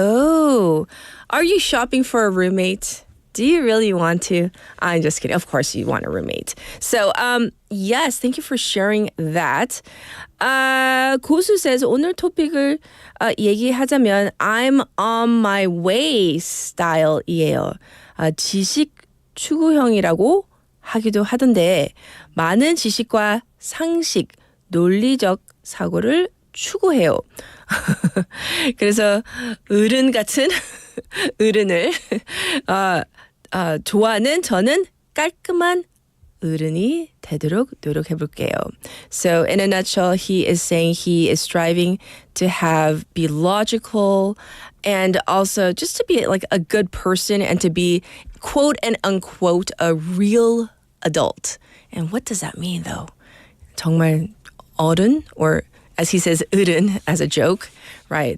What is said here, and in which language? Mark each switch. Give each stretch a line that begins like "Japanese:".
English: Oh, are you shopping for a roommate? Do you really want to? I'm just kidding. Of course you want a roommate. So, yes, thank you for sharing that.
Korean: 고수 says, 오늘 토픽을 얘기하자면
English: I'm on my way
Korean: 스타일이에요. 지식 추구형이라고 하기도 하던데 많은 지식과 상식, 논리적 사고를 추구해요. 그래서 어른 같은 어른을 좋아하는 저는 깔끔한 어른이 되도록 노력해볼게요.
English: So in a nutshell, he is saying he is striving to be logical and also just to be like a good person and to be quote and unquote a real adult. And what does that mean though?
Korean: 정말 어른,
English: or as he says 어른 as a joke, right?